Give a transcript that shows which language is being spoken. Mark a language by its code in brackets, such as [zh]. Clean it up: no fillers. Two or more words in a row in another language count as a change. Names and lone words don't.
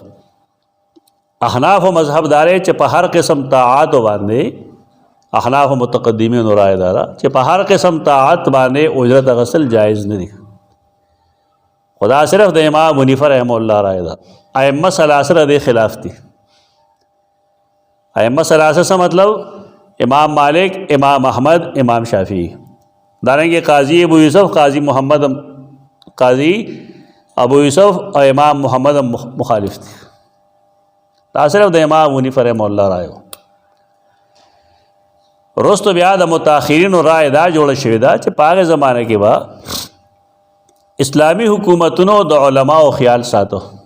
[ps] احنافو مذهب دا دی چې په هر قسم طاعاتو باندې، احناف متقدمین رائے دا چې په هر قسم طاعت باندې اجرت اخیستل جایز نه دي. خدا صرف د امام ابو حنیفه [ar] رحمه الله [ps] رائے دا. [ar] ائمه ثلاثه [ps] د خلاف دي. [ar] ائمه ثلاثه [ps] څه مطلب؟ امام مالک، امام احمد، امام شافعی. دارنګه قاضی ابو یوسف، قاضی محمد، قاضی ابو یوسف او امام محمد مخالف دي. دا صرف د امام ابو حنیفه [ar] رحمه الله [ps] رائے. رستو بیا د متاخرینو رائے دا جوړه شوې ده چې په هغه زمانه کې به اسلامی حکومتونو د علماو خیال ساتو.